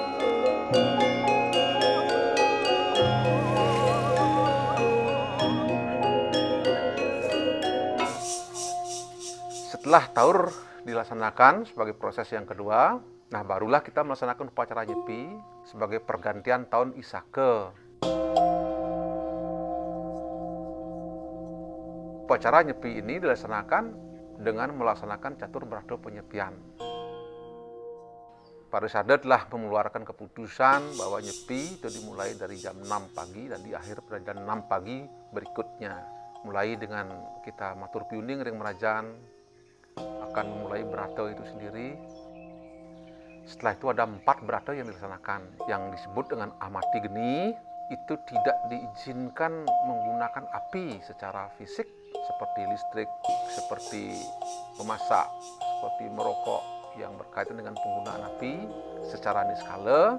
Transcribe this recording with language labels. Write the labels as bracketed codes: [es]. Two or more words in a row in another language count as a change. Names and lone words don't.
[id] Setelah taur dilaksanakan sebagai proses yang kedua, nah barulah kita melaksanakan upacara nyepi sebagai pergantian tahun Isaka. Upacara nyepi ini dilaksanakan dengan melaksanakan catur brahda penyepian. Parisada telah mengeluarkan keputusan bahwa nyepi itu dimulai dari jam 6 pagi dan diakhir pada jam 6 pagi berikutnya. Mulai dengan kita [ban] matur piuning ring merajan [id] akan memulai brata itu sendiri. Setelah itu ada 4 brata yang dilaksanakan. Yang disebut dengan amati geni itu tidak diizinkan menggunakan api secara fisik seperti listrik, seperti memasak, seperti merokok yang berkaitan dengan penggunaan api secara niskala.